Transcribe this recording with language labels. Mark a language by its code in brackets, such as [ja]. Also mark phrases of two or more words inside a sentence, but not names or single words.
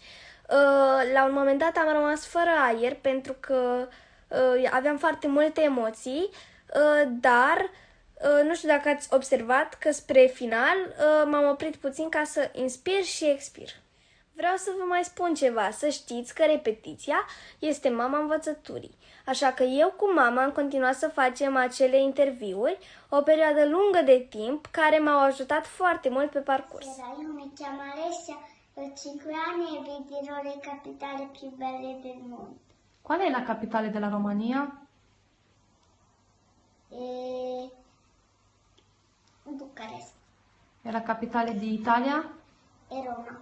[ro] La un moment dat am rămas fără aer pentru că aveam foarte multe emoții, dar nu știu dacă ați observat că spre final m-am oprit puțin ca să inspir și expir. Vreau să vă mai spun ceva, să știți că repetiția este mama învățăturii, așa că eu cu mama am continuat să facem acele interviuri o perioadă lungă de timp care m-au ajutat foarte mult pe parcurs. Eu mă cheamă Alesia, [it] ho 5 anni e vi dirò le capitali più belle del mondo. Qual è la capitale della Romania? Bucarest È la capitale di Italia? e Roma